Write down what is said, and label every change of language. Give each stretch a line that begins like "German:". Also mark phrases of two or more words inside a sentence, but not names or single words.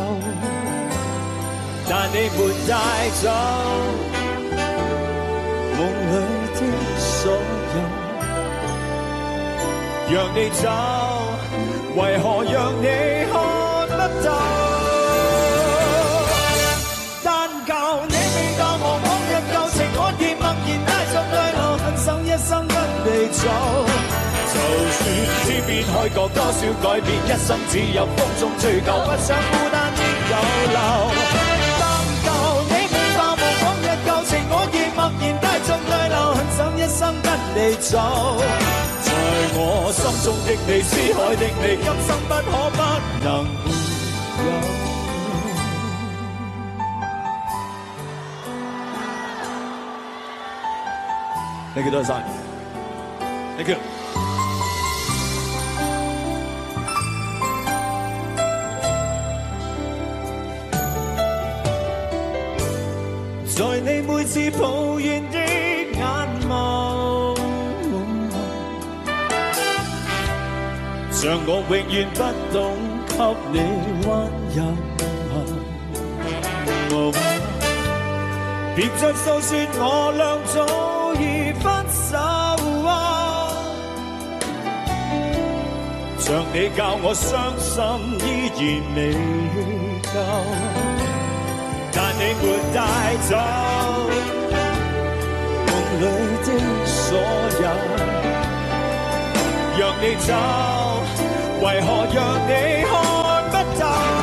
Cantonese: 但你沒帶走夢裏的所有，讓你走，為何讓你看不到？但求你未教我往日舊情，我亦默然帶着淚流，狠守一生跟你走。就算天邊海角多少改變，一生只有風中追求，不想孤單的逗留。默然帶着淚流，狠守一生跟你走。在我心中的你，思海的你，今生不可不能有。
English: Thank you，多謝。Thank you。
Cantonese: 在你每次抱怨的眼眸， 像我永遠不懂給你溫柔。別再訴說我倆早已分手像你教我傷心依然未夠，但你沒帶走夢裏的所有，讓你走，為何讓你看不透？